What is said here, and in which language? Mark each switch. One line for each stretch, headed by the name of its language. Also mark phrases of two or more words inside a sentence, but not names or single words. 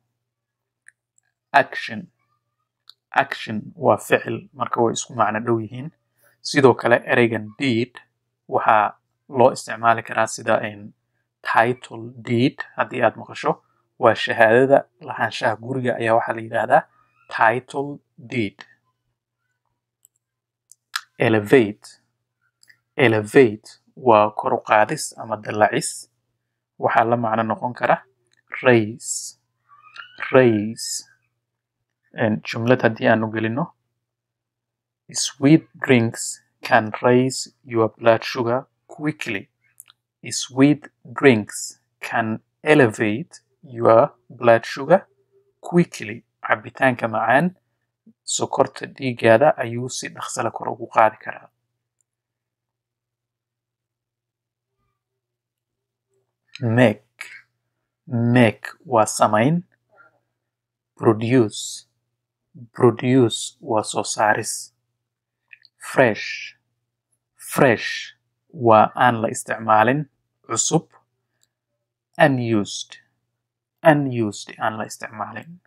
Somali: Action waa ficil. Marka way isku macno dhow yihiin. Sidoo kale ereygan deed waxaa loo isticmaali karaa sida
English: title deed.
Somali: Haddii aad maqasho waa shahaadada lahaanshaha guriga ayaa waxaa la yiraahdaa
English: title deed. elevate elevate
Somali: waa kor u qaadis ama dalacis waxaa la macno noqon kara
English: raise raise
Somali: jumlad haddii aanu gelino
English: sweet drinks can raise your blood sugar quickly sweet drinks can elevate your blood sugar quickly
Somali: cabitaanka macaan sokorta dhiigaada ayuu si dhaqsala kor ugu qaadi karaa make waa samayn produce waa soo saaris fresh waa aan la isticmaalin cusub unused aan la isticmaalin